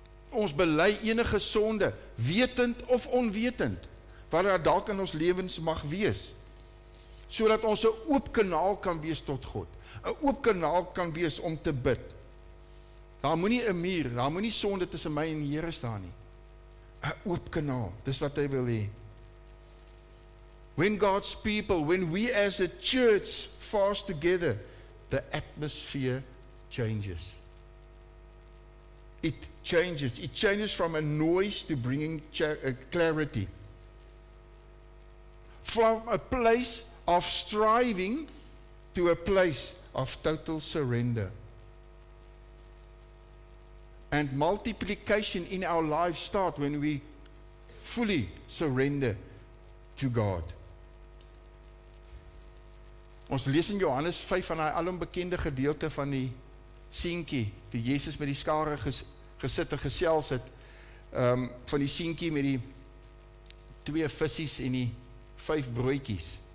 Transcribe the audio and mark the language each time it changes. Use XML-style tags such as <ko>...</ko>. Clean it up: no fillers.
<af>Ons bely enige sonde, wetend of onwetend, wat daar dalk in ons lewens mag wees, sodat ons 'n oop kanaal kan wees tot God, 'n oop kanaal kan wees om te bid. Daar moenie 'n muur, daar moenie sonde tussen my en die Here staan nie. 'n Oop kanaal, dis wat hy wil hê.</af> <en>When God's people, when we as a church fast together, the atmosphere changes. It changes from a noise to bringing clarity. From a place of striving to a place of total surrender. And multiplication in our lives start when we fully surrender to God.</en> <af>Ons lees in Johannes 5 van die alombekende gedeelte van die seentjie, toe Jesus met die skare gesit en gesels het, van die seentjie met die 2 vissies en die 5 broodjies.</af>